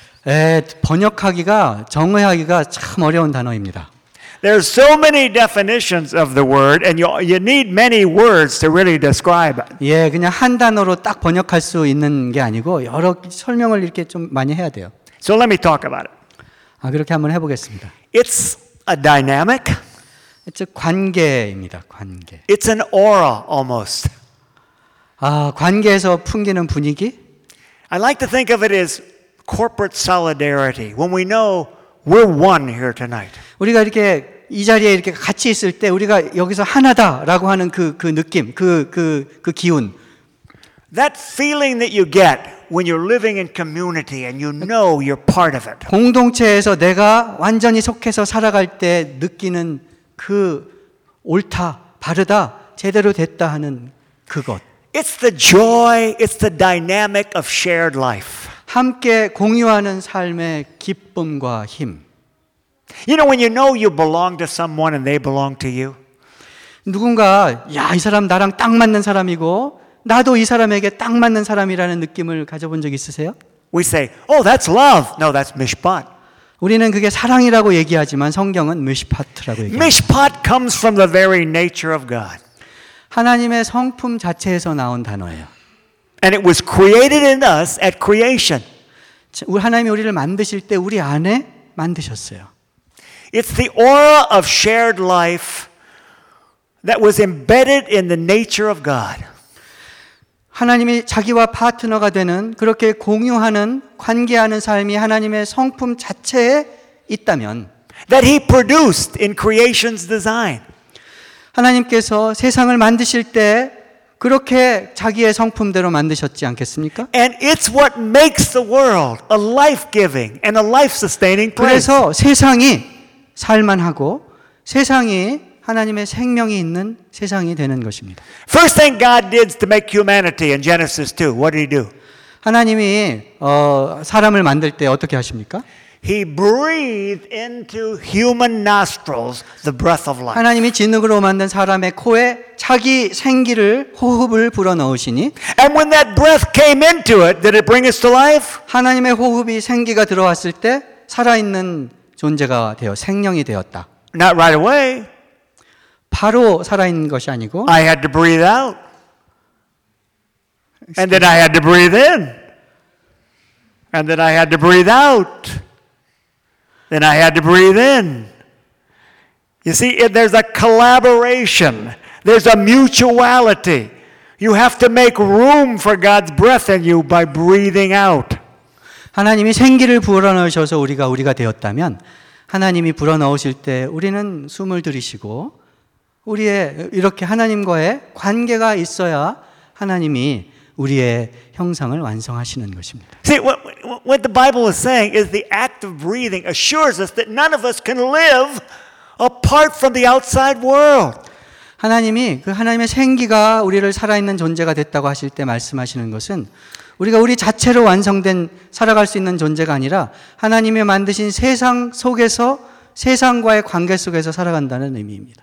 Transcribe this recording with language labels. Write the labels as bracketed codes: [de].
[ko] 예, 번역하기가, 정의하기가 참 어려운 단어입니다. [en] There are so many definitions of the word, and you need many words to really describe it. [ko] 예, 그냥 한 단어로 딱 번역할 수 있는 게 아니고 여러 설명을 이렇게 좀 많이 해야 돼요. [en] So let me talk about it. [ko] 아, 그렇게 한번 해보겠습니다. [en] It's a dynamic. It's a [ko] 관계입니다. 관계. [en] It's an aura almost. [ko] 아, 관계에서 풍기는 분위기? [en] I like to think of it as corporate solidarity. When we know we're one here tonight. [ko] 우리가 이렇게 이 자리에 이렇게 같이 있을 때 우리가 여기서 하나다라고 하는 그 느낌, 그 기운. [en] That feeling that you get when you're living in community and you know you're part of it. [ko] 공동체에서 내가 완전히 속해서 살아갈 때 느끼는 그 옳다, 바르다, 제대로 됐다 하는 그것. [en] It's the joy, it's the dynamic of shared life. [ko] 함께 공유하는 삶의 기쁨과 힘. [en] You know when you know you belong to someone and they belong to you. [ko] 누군가 야, 이 사람 나랑 딱 맞는 사람이고 나도 이 사람에게 딱 맞는 사람이라는 느낌을 가져본 적 있으세요? [en] We say, "Oh, that's love." No, that's mishpat. [ko] 우리는 그게 사랑이라고 얘기하지만 성경은 mishpat라고 얘기해요. [en] Mishpat comes from the very nature of God. [ko] 하나님의 성품 자체에서 나온 단어예요. [en] And it was created in us at creation. [ko] 하나님이 우리를 만드실 때 우리 안에 만드셨어요. [en] It's the aura of shared life that was embedded in the nature of God. [ko] 하나님이 자기와 파트너가 되는 그렇게 공유하는 관계하는 삶이 하나님의 성품 자체에 있다면 [en] that he produced in creation's design. [ko] 하나님께서 세상을 만드실 때 그렇게 자기의 성품대로 만드셨지 않겠습니까? [en] And it's what makes the world a life-giving and a life-sustaining place. [ko] 그래서 세상이 살만하고 세상이 하나님의 생명이 있는 세상이 되는 것입니다. [en] First thing God did to make humanity in Genesis 2, what did he do? [ko] 하나님이 사람을 만들 때 어떻게 하십니까? [en] He breathed into human nostrils the breath of life. [ko] 하나님이 진흙으로 만든 사람의 코에 자기 생기를 호흡을 불어넣으시니 [en] And when that breath came into it, did it bring us to life? [ko] 하나님의 호흡이 생기가 들어왔을 때 살아있는 존재가 되어 생명이 되었다. [en] Not right away. [ko] 바로 살아있는 것이 아니고 [en] I had to breathe out. And then I had to breathe in. And then I had to breathe out. Then I had to breathe in. You see, there's a collaboration. There's a mutuality. You have to make room for God's breath in you by breathing out. [ko] 하나님이 생기를 불어넣으셔서 우리가 되었다면 하나님이 불어넣으실 때 우리는 숨을 들이쉬고 우리의 이렇게 하나님과의 관계가 있어야 하나님이 우리의 형상을 완성하시는 것입니다. [en] See, what the Bible is saying is the act of breathing assures us that none of us can live apart from the outside world. [ko] 하나님이 그 하나님의 생기가 우리를 살아있는 존재가 됐다고 하실 때 말씀하시는 것은 우리가 우리 자체로 완성된 살아갈 수 있는 존재가 아니라 하나님이 만드신 세상 속에서 세상과의 관계 속에서 살아간다는 의미입니다.